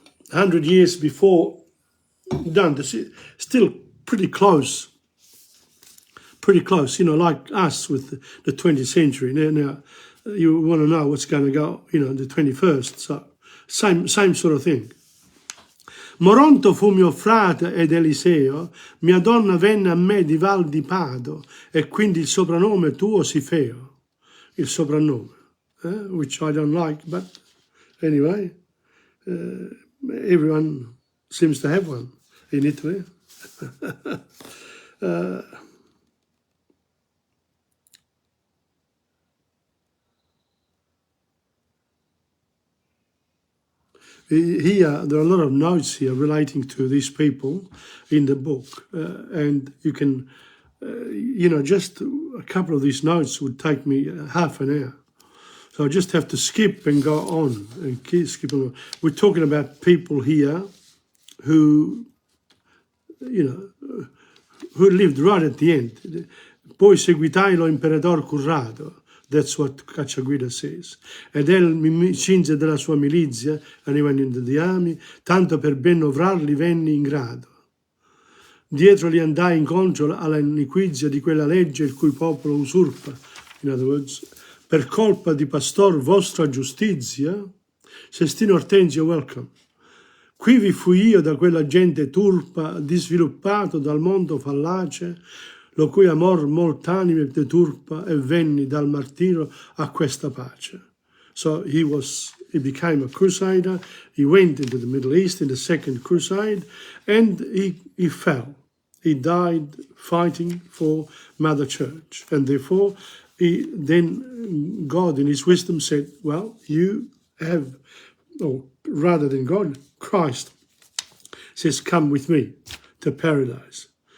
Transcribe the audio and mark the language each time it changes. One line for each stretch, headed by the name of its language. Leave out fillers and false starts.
English: 100 years before Dante, still pretty close, you know, like us with the 20th century. Now you want to know what's going to go, you know, in the 21st, so same sort of thing.
Italian: Moronto fu mio frate ed Eliseo, mia donna venne a me di Val di Pado, e quindi il soprannome tuo si feo. Il soprannome,
English: which I don't like, but anyway, everyone seems to have one in Italy. Here, there are a lot of notes here relating to these people in the book, and you can, you know, just a couple of these notes would take me half an hour. So I just have to skip and go on and keep skipping on. We're talking about people here who, you know, who lived right at the end.
Italian: Poi seguitai lo imperatore Currado.
English: That's what Cacciaguida says.
Italian: Ed el mi cinse della sua milizia,
English: and he went into the army,
Italian: tanto per ben ovrarli venni in grado. Dietro li andai incontro alla iniquizia di quella legge il cui popolo usurpa.
English: In other words,
Italian: per colpa di pastor vostra giustizia, Sestino Ortensio,
English: welcome.
Italian: Qui vi fui io da quella gente turpa, disviluppato dal mondo fallace, lo cui amor molt'anime deturpa, e venni dal martirio a questa pace.
English: So he became a crusader, he went into the Middle East in the Second Crusade, and he fell. He died fighting for Mother Church, and therefore then God in his wisdom said, well, you have, or rather than God, Christ says, come with me to paradise.